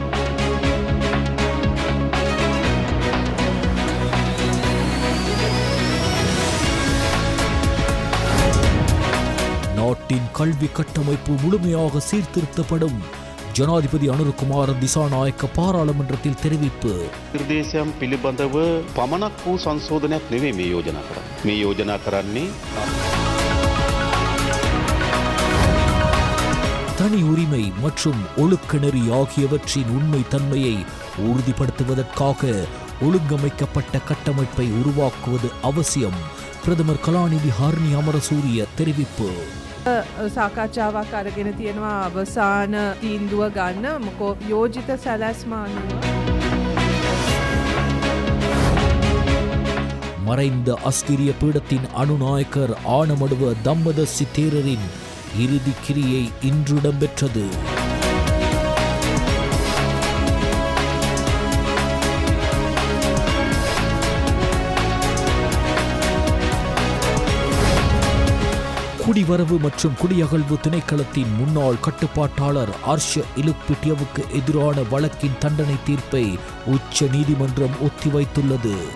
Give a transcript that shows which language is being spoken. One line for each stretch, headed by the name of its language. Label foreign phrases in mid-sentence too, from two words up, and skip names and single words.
Tamil: நாட்டின் கல்வி கட்டமைப்பு முழுமையாக சீர்திருத்தப்படும். ஜனாதிபதி அனுரகுமார திசாநாயக்க பாராளுமன்றத்தில் தெரிவிப்பு.
Sinhala: නිර්දේශයන් පිළිබඳව පමණක් වූ සංශෝධනයක් නෙවෙයි මේ යෝජනා කරන්නේ. මේ යෝජනා කරන්නේ
Tamil: தனி உரிமை மற்றும் ஒழுக்கநெறி ஆகியவற்றின் உண்மை தன்மையை உறுதிப்படுத்துவதற்காக ஒழுங்கமைக்கப்பட்ட கட்டமைப்பை உருவாக்குவது அவசியம். பிரதமர் கலாநிதி ஹர்னி அமரசூரிய தெரிவிப்பு.
Sinhala: සාකච්ඡාවක් අරගෙන තියෙනවා අවසාන තීන්දුව ගන්න මොකෝ යෝජිත සැලැස්ම අනුව.
Tamil: மறைந்த அஸ்கிரிய பீடத்தின் அனுநாயக்கர் ஆனமடுவ தம்மதஸ்ஸி தேரரின் இறுதி கிரியை இன்று இடம்பெற்றது. குடிவரவு மற்றும் குடியகழ்வு திணைக்களத்தின் முன்னாள் கட்டுப்பாட்டாளர் அர்ஷ இலுப்பிட்டியவுக்கு எதிரான வழக்கின் தண்டனை தீர்ப்பை உச்ச நீதிமன்றம் ஒத்திவைத்துள்ளது.